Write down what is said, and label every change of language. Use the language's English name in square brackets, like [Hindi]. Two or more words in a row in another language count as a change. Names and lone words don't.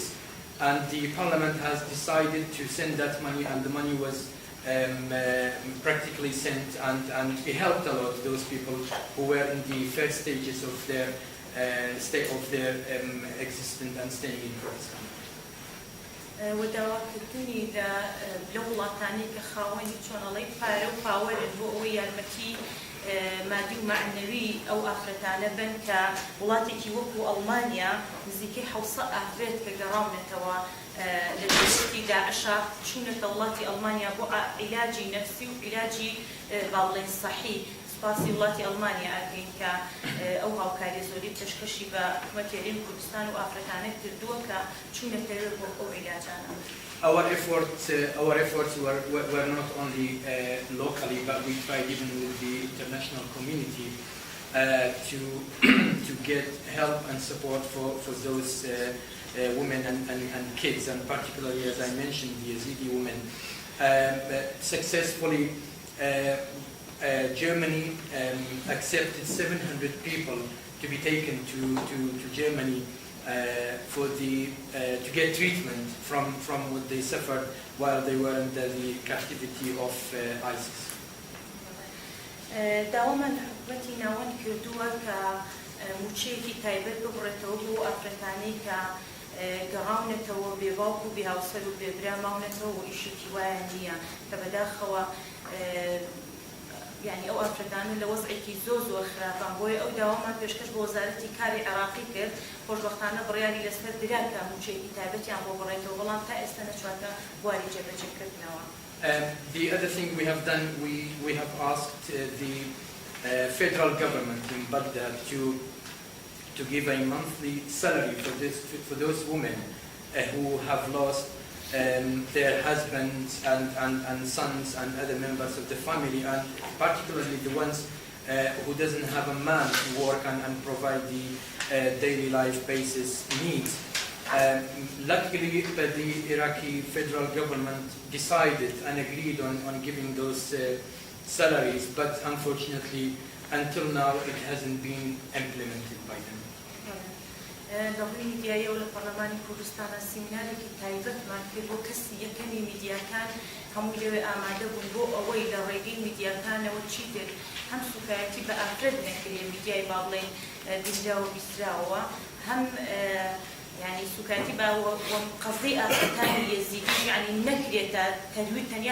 [English] And the Parliament has decided to send that money, and the money was practically sent, and it helped a lot those people who were in the first stages of their existence and staying in Kurdistan. [Central Kurdish] وداواکردنی لە وڵاتانی کە خاوەنی چۆنەڵی پارە و پاوەرن بۆ ئەوەی یارمەتی مادی و معنەوی ئەو ئافرەتانە بن کە وڵاتێکی وەکو ئەڵمانیا نزیکەی 700 ئافرەت کە گەڕاونەتەوە لە دەستی داعشا چوونەتە وڵاتی ئەڵمانیا بۆ عیلاجی نەفسی و عیلاجی باڵێن سەحی. سپاسی وڵاتی ئەڵمانیا ئەگەین کە ئەو هاوکاری زۆری پێشکەشی بە حکومەتی هەرێمی کوردستان و ئافرەتانە کردووە کە چوونەتەوە بۆ ئەو عیلاجانە. [English] Our efforts were not only locally, but we tried even with the international community to get help and support for those women and kids, and particularly, as I mentioned, the Yazidi women. Successfully, Germany accepted 700 people to be taken to Germany to get treatment from what they suffered while they were under the captivity of ISIS. [Central Kurdish] داوامان حکومەتی ناوەند کردووە کە موچەیەکی تایبەت ببڕێتەوە بۆ ئافرەتانەی کە گەڕاونەتەوە بێباوک و بێهاوسەر و بێبرا ماونەتەوە و ئیشێکی وایە نییە کە بەداخەوە یعنی ئەو ئافرەتانە لە وەزعێکی زۆر خراپان بۆیە ئەو داوامان پێشکەش بۆ وەزارەتی کاری عێراقی کرد خۆشبەختانە بڕیاری لەسەر درا کە موچەیەکی تایبەتیان بۆ بڕێتەوە بەڵام تا ئێستا نەچواتە بواری جێبەجێکردنەوە. [English] The other thing we have done, we have asked the federal government in Baghdad to give a monthly salary for those women who have lost their husbands and sons and other members of the family, and particularly the ones who doesn't have a man to work and provide the daily life basis needs. Luckily, the Iraqi federal government decided and agreed on giving those salaries, but unfortunately, until now, it hasn't been implemented by them. [Central Kurdish] دەڵی میدیایە و لە پەرلەمانی کوردستانە سیمینارێکی تایبەتمان کرد بۆ کەسی یەکەمی میدیاکان هەمووی لەوێ ئامادە بوون بۆ ئەوەی لە ڕێگەی میدیاکانەوە چی دێت هەم سوکایەتی بە ئافرەت نەکرێ میدیای با بڵێن دیجاوە بیستراوە هەم يعني سوکایەتی بە قەزەی ئافرەتانی یەزیدی یعنی نەکرێتە تەرویج تەنیا